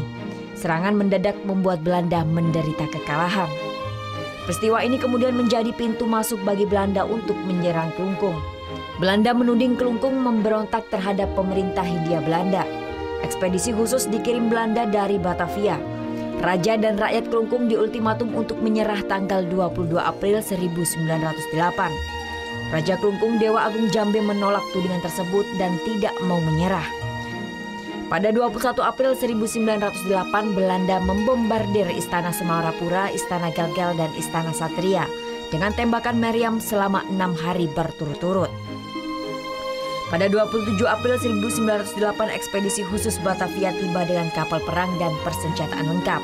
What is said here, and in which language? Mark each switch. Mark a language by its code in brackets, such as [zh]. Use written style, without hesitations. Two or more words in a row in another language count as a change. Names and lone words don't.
[id] Serangan mendadak membuat Belanda menderita kekalahan. Peristiwa ini kemudian menjadi pintu masuk bagi Belanda untuk menyerang Kelungkung. Belanda menuding Kelungkung memberontak terhadap pemerintah Hindia Belanda. Ekspedisi khusus dikirim Belanda dari Batavia. Raja dan rakyat Kelungkung diultimatum untuk menyerah tanggal 22 April 1908. Raja Kelungkung Dewa Agung Jambe menolak tudingan tersebut dan tidak mau menyerah. Pada 21 April 1908, Belanda membombardir Istana Semarapura, Istana Gelgel, dan Istana Satria dengan tembakan meriam selama 6 hari berturut-turut. Pada 27 April 1908, ekspedisi khusus Batavia tiba dengan kapal perang dan persenjataan lengkap.